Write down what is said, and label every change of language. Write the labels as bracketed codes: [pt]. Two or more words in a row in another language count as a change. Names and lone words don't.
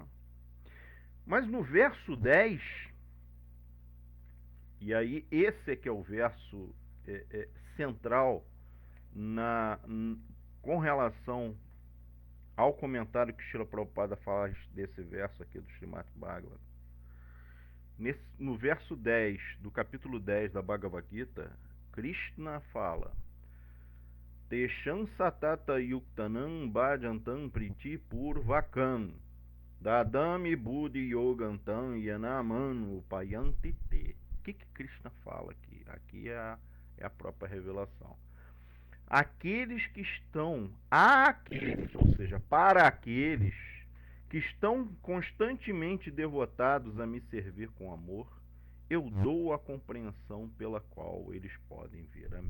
[pt] Mas no verso 10, e aí esse é que é o verso central com relação ao comentário que Srila Prabhupada faz desse verso aqui do Srimad Bhagavatam. No verso 10 do capítulo 10 da Bhagavad Gita, Krishna fala: [sa] Tesham satata yuktanam bhajantam priti purvakam dadami buddhi yogantam yanamanu upayanti te. [pt] O que Krishna fala aqui? Aqui é a própria revelação. Aqueles que estão, ou seja, para aqueles que estão constantemente devotados a me servir com amor, eu dou a compreensão pela qual eles podem vir a mim.